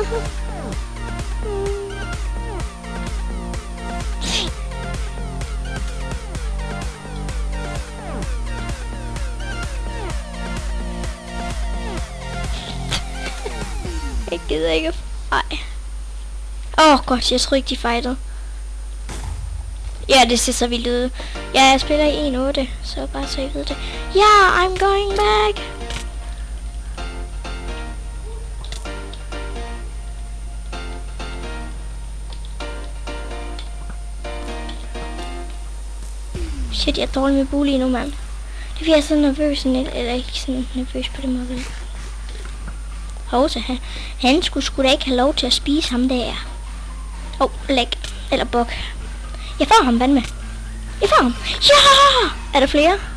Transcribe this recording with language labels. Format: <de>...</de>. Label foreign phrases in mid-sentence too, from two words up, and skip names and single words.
<da>Jeg gider ikke. Nej. Godt, jeg tror ikke de fightede. Ja, det ser så vildt ud. Ja, jeg spiller i 1.8, så bare så I ved det.</da> <en>Yeah, I'm going back.</en> <da>Shit, jeg er dårlig med bule nu, mand. Det er fordi jeg er så nervøs, eller ikke sådan nervøs på den måde. Han skulle da ikke have lov til at spise ham der. Læg. Eller buk. Jeg får ham, vand med. Jeg får ham. Ja! Er der flere?</da>